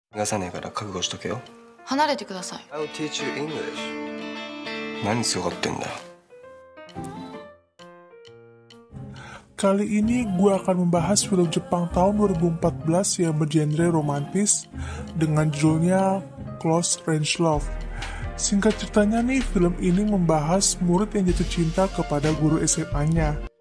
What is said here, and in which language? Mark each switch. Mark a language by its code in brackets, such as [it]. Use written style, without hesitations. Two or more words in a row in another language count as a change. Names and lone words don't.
[ja] 逃がさねえから覚悟しとけよ。離れてください。 [en] I'll teach you English. [ja] 何強がってんだよ。 [id] Kali ini gue akan membahas film Jepang tahun 2014 yang bergenre romantis dengan judulnya Close Range Love. Singkat ceritanya nih, film ini membahas murid yang jatuh cinta kepada guru SMA-nya.